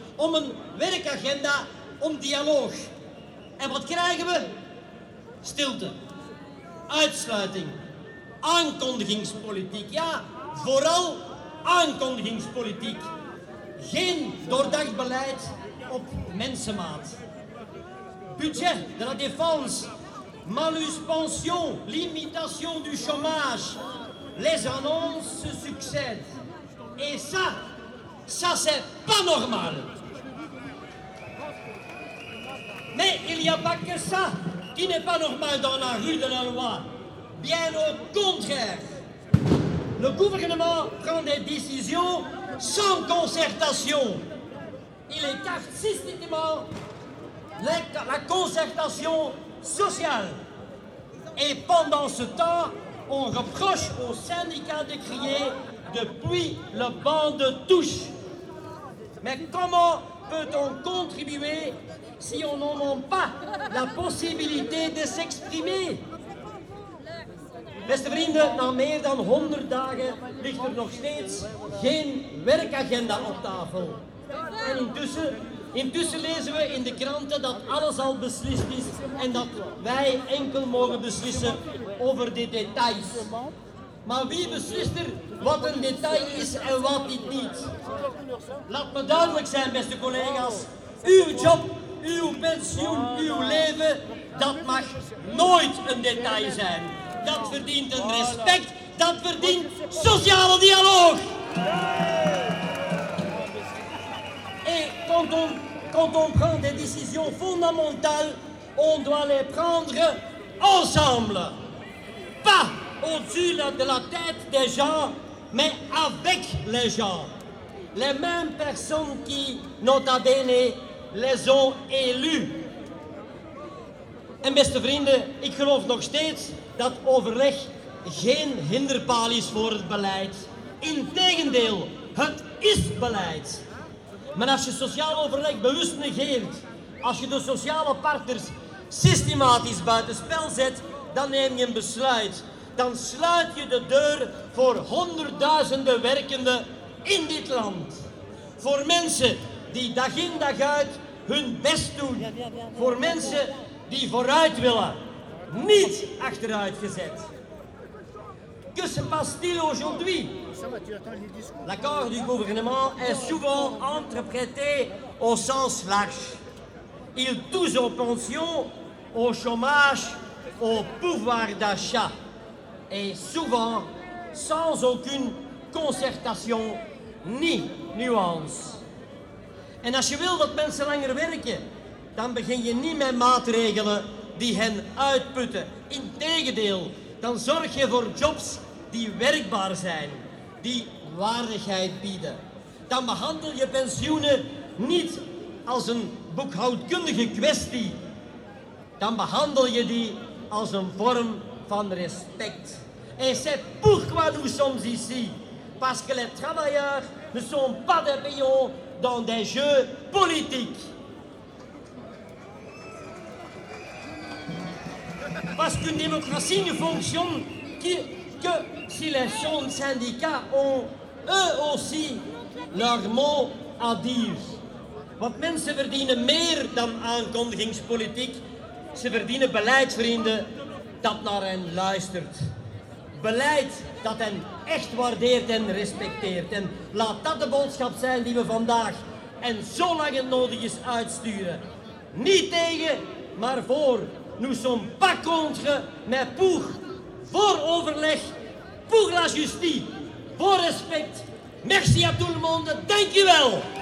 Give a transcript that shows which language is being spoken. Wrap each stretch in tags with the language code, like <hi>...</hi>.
<nl>Om een werkagenda, om dialoog. En wat krijgen we? Stilte. Uitsluiting. Aankondigingspolitiek. Ja, vooral aankondigingspolitiek. Geen doordacht beleid op mensenmaat.</nl> <fr>Budget de la défense, malus pension, limitation du chômage. Les annonces se succèdent. Et ça c'est pas normal. Mais il n'y a pas que ça qui n'est pas normal dans la rue de la loi. Bien au contraire. Le gouvernement prend des décisions sans concertation. Il écarte systématiquement la concertation sociale. Et pendant ce temps, on reproche aux syndicats de crier depuis le banc de touche. Mais comment peut-on contribuer si on n'en a pas la possibilité de s'exprimer?</fr> <nl>Beste vrienden, na meer dan 100 dagen ligt er nog steeds geen werkagenda op tafel. En intussen lezen we in de kranten dat alles al beslist is en dat wij enkel mogen beslissen over de details. Maar wie beslist er wat een detail is en wat niet? Laat me duidelijk zijn, beste collega's. Uw job, uw pensioen, uw leven, dat mag nooit een detail zijn. Dat verdient een respect, dat verdient sociale dialoog.</nl> <fr>Quand on prend des décisions fondamentales, on doit les prendre ensemble. Pas au-dessus de la tête des gens, mais avec les gens. Les mêmes personnes qui, nota bene, les ont élus.</fr> <nl>En beste vrienden, ik geloof nog steeds dat overleg geen hinderpaal is voor het beleid. Integendeel, het is beleid. Maar als je sociaal overleg bewust negeert, als je de sociale partners systematisch buitenspel zet, dan neem je een besluit. dan sluit je de deur voor honderdduizenden werkenden in dit land. Voor mensen die dag in dag uit hun best doen. Voor mensen die vooruit willen, niet achteruitgezet.</nl> <fr>Que se passe-t-il aujourd'hui? L'accord du gouvernement est souvent interprété au sens large. Ils touchent aux pensions, au chômage, au pouvoir d'achat. Et souvent, sans aucune concertation ni nuance.</fr> <nl>En als je wil dat mensen langer werken, dan begin je niet met maatregelen die hen uitputten. Integendeel, dan zorg je voor jobs die werkbaar zijn, die waardigheid bieden. Dan behandel je pensioenen niet als een boekhoudkundige kwestie. Dan behandel je die als een vorm van respect.</nl> <fr>Et c'est pourquoi nous sommes ici. Parce que les travailleurs ne sont pas des pions dans des jeux politiques. Parce qu'une démocratie ne fonctionne que si les syndicats ont eux aussi leur mot à dire.</fr> <nl>Want mensen verdienen meer dan aankondigingspolitiek. Ze verdienen beleid, vrienden, dat naar hen luistert. Beleid dat hen echt waardeert en respecteert. En laat dat de boodschap zijn die we vandaag en zolang het nodig is uitsturen. Niet tegen, maar voor.</nl> <fr>Nous sommes pas contre, mais pour.</fr> <nl>Voor overleg,</nl> <fr>pour la justice,</fr> <nl>voor respect.</nl> <fr>Merci à tout le monde,</fr> <nl>dank u wel.</nl>